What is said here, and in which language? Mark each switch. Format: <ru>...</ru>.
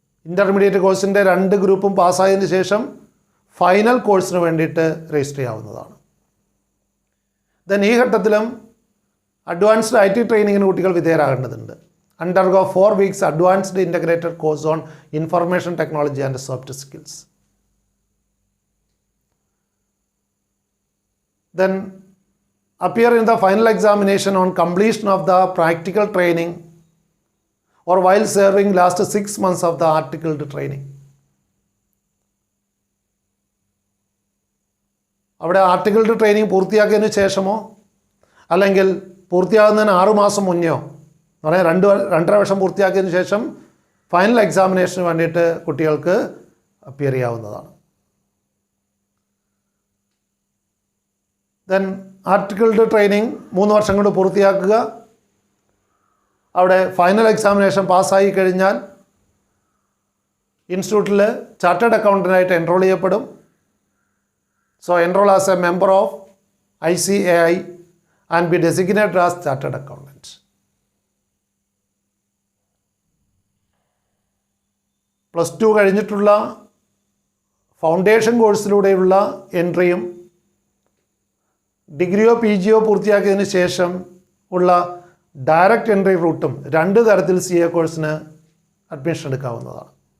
<ml>Intermediate കോഴ്സിൻ്റെ 2 ഗ്രൂപ്പും പാസ്സായതിനു ശേഷം ഫൈനൽ കോഴ്സിന് വേണ്ടിയിട്ട് രജിസ്റ്റർ ചെയ്യാവുന്നതാണ്. ദെൻ ഈ ഘട്ടത്തിലും അഡ്വാൻസ്ഡ് IT ട്രെയിനിങ്ങിന് കുട്ടികൾ വിധേയരാകേണ്ടതുണ്ട്. Undergo</ml> <en>4 weeks</en> <ml>advanced integrated course on information technology and soft skills. Then</ml> <en>appear in the final examination on completion of the practical training or while serving last 6 months of the articled training.</en> <ml>അവിടെ ആർട്ടിക്കിൾഡ് training പൂർത്തിയാക്കിയതിന് ശേഷമോ അല്ലെങ്കിൽ പൂർത്തിയാകുന്നതിന് 6 മാസം മുന്നെയോ, എന്ന് പറഞ്ഞാൽ 2.5 വർഷം പൂർത്തിയാക്കിയതിന് ശേഷം final എക്സാമിനേഷന് വേണ്ടിയിട്ട് കുട്ടികൾക്ക് അപ്പിയർ ചെയ്യാവുന്നതാണ്. ദെൻ ആർട്ടിക്കിൾഡ് ട്രെയിനിങ് 3 വർഷം കൊണ്ട് പൂർത്തിയാക്കുക. അവിടെ ഫൈനൽ എക്സാമിനേഷൻ പാസ്സായി കഴിഞ്ഞാൽ ഇൻസ്റ്റിറ്റ്യൂട്ടിൽ ചാർട്ടേഡ് അക്കൗണ്ടൻ്റായിട്ട് എൻറോൾ ചെയ്യപ്പെടും.</ml> <en>So enroll as a member of ICAI and be designated as chartered accountant.</en> <ml>+2 കഴിഞ്ഞിട്ടുള്ള ഫൗണ്ടേഷൻ കോഴ്സിലൂടെയുള്ള എൻട്രിയും ഡിഗ്രിയോ PGയോ പൂർത്തിയാക്കിയതിന് ശേഷം ഉള്ള ഡയറക്റ്റ് എൻട്രി റൂട്ടും 2 തരത്തിൽ CA കോഴ്സിന് അഡ്മിഷൻ എടുക്കാവുന്നതാണ്.</ml>